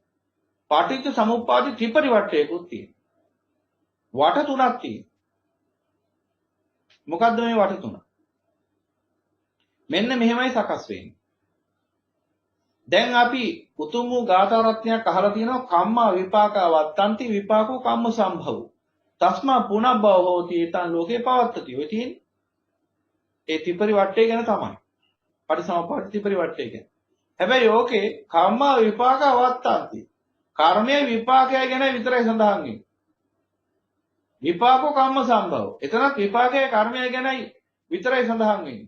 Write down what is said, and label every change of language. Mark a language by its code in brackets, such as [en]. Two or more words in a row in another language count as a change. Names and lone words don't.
[si] පටිච්ච සමුප්පාදේ ත්‍රිපරිවර්තයකුත් තියෙනවා. වට තුනක් තියෙනවා. මොකද්ද මේ වට තුන? මෙන්න මෙහෙමයි සකස් වෙන්නේ. දැන් අපි උතුම් වූ ගාථා රත්නයක් අහලා තියෙනවා [pi] කම්මා විපාකා වත්තන්ති විපාකෝ කම්ම සම්භව. තස්මා පුනබ්බව හෝති ඊතං ලෝකේ පවත්තති. [si] ඔය තියෙන්නේ. ඒ ත්‍රිපරිවර්තය ගැන තමයි. පටිසමුප්පාද ත්‍රිපරිවර්තය ගැන. හැබැයි ඕකේ [pi] කම්මා විපාකා වත්තන්ති. [si] කර්මයේ විපාකය ගැන විතරයි සඳහන් වෙන්නේ. [pi] විපාකෝ කම්ම සම්භව. [si] එතනත් විපාකයේ කර්මය ගැනයි විතරයි සඳහන් වෙන්නේ.